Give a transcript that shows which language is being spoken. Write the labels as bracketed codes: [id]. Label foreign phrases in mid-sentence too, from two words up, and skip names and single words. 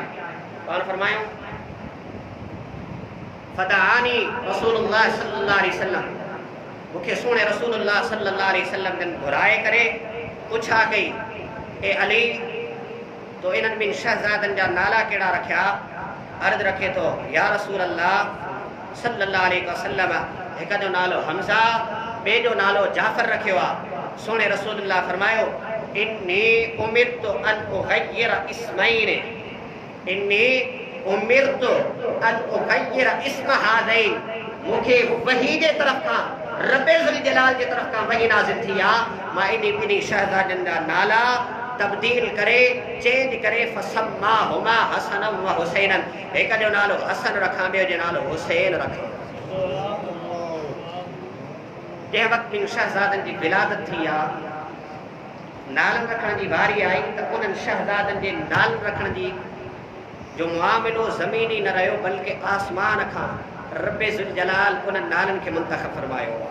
[sd] कौन फरमायो फदआनी रसूलुल्लाह [ar] صلى الله عليه وسلم, [sd] मूंखे सुहिणे रसूलुल्लाह [ar] صلى الله عليه وسلم [sd] जन घुराए करे पुछा कई, ए अली तो इन्हनि ॿिनि शहज़ादनि जा नाला कहिड़ा रखिया? अर्ज़ रखे थो, [ar] يا رسول الله صلى الله عليه وسلم, [sd] हिक जो नालो हमज़ा, ॿिए जो नालो जाफ़र रखियो आहे। सुहिणे रसूलुल्लाह फरमायो, [ar] إني أمرت أن أغير اسمين، إني أمرت أن أغير اسم هذين, [sd] मूंखे वही जे तरफ़ खां रब्बे ज़ुल जलाल जे तरफ़ खां वही नाज़िल थी आहे, मां इन ॿिन्ही शहज़ादनि जा नाला तब्दील करे चेंज करे [ar] فسماهما حسنا وحسينا, [sd] हिक जो नालो हसन रखां, ॿियो जो नालो हुसैन रखां। जंहिं वक़्तु ॿिनि शहज़ादनि जी विलादत थी आहे, नालनि रखण जी वारी आई त उन्हनि शहज़ादनि जे नालनि रखण जी जो मुआमिलो ज़मीनी न रहियो, बल्कि आसमान खां रब्बे ज़ुल जलाल उन्हनि नालनि खे मुंतख़ब फरमायो।